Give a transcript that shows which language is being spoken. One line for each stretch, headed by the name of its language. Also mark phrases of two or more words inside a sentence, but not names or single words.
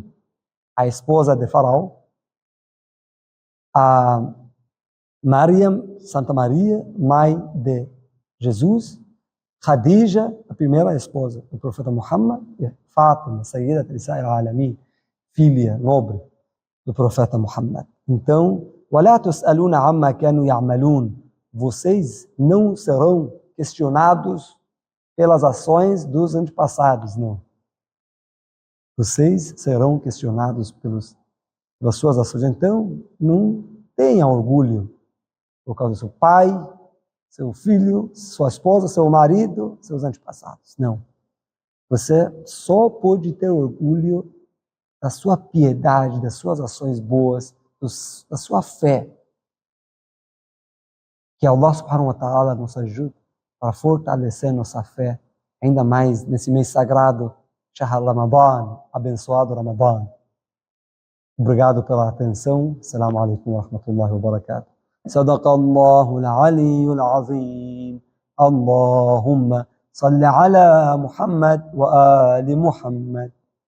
Portuguese: A esposa de Faraó, a Maryam, Santa Maria, mãe de Jesus, Khadija, a primeira esposa do profeta Muhammad, e Fátima,
Arabic: سيدة نساء العالمين,
Portuguese: filha nobre do profeta Muhammad. Então,
Arabic: وَلَا تُسْأَلُونَ عَمَّا كَانُوا يَعْمَلُونَ.
Portuguese: Vocês não serão questionados pelas ações dos antepassados, não. Vocês serão questionados pelas suas ações. Então, não tenha orgulho por causa do seu pai, seu filho, sua esposa, seu marido, seus antepassados. Não. Você só pode ter orgulho da sua piedade, das suas ações boas, da sua fé. Que Allah
Arabic: سبحانه وتعالى
Portuguese: nos ajude para fortalecer nossa fé, ainda mais nesse mês sagrado,
Arabic: شهر رمضان,
Portuguese: abençoado Ramadan. Obrigado pela atenção.
Arabic: السلام عليكم ورحمة الله وبركاته. صدق الله العلي العظيم. اللهم صل على محمد وآل محمد.